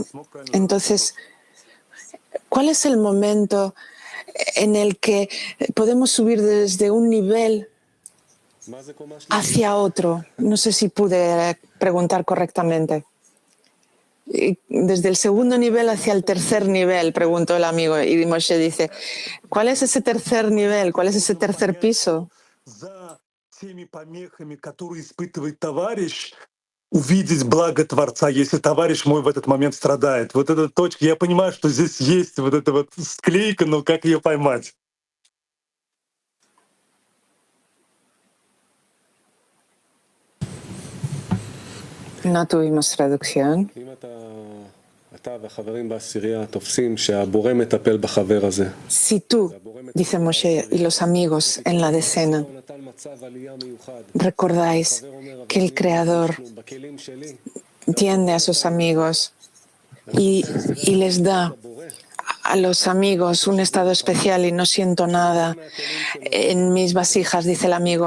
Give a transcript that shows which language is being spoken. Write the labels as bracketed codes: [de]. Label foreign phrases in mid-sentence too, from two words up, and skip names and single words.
[es] Entonces, ¿cuál es el momento en el que podemos subir desde un nivel hacia otro? No sé si pude preguntar correctamente. Desde el segundo nivel hacia el tercer nivel, preguntó el amigo, y Moshe dice, ¿cuál es ese tercer nivel? ¿Cuál es ese tercer piso? [ru] Увидеть благо Творца, если товарищ мой в этот момент страдает. Вот эта точка, я понимаю, что здесь есть вот эта вот склейка, но как ее поймать? [es] No tuvimos traducción. Si tú, dice Moshe, y los amigos en la decena, recordáis que el Creador tiende a sus amigos y les da a los amigos un estado especial y no siento nada en mis vasijas, dice el amigo.